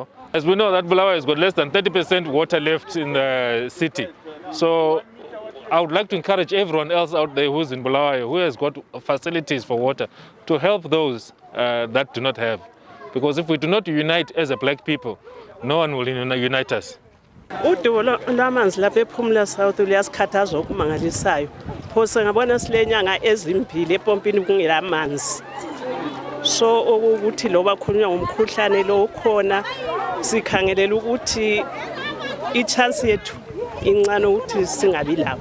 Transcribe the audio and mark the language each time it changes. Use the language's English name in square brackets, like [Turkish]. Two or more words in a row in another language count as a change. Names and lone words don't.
[English] As we know that Bulawayo has got less than 30% water left in the city. So I would like to encourage everyone else out there who's in Bulawayo, who has got facilities for water, to help those that do not have. Because if we do not unite as a black people, no one will unite us. [North Ndebele] Udubo lwamanzi lapha ePumula South luyasikhathaza okumangalisayo. Phose ngabona silenyanga ezimbili epompini kungela amanzi. So ukuthi loba khulunywa ngomkhuhlane lo ukhona sikhangelela ukuthi i-chance yethu incane ukuthi singabi lawo.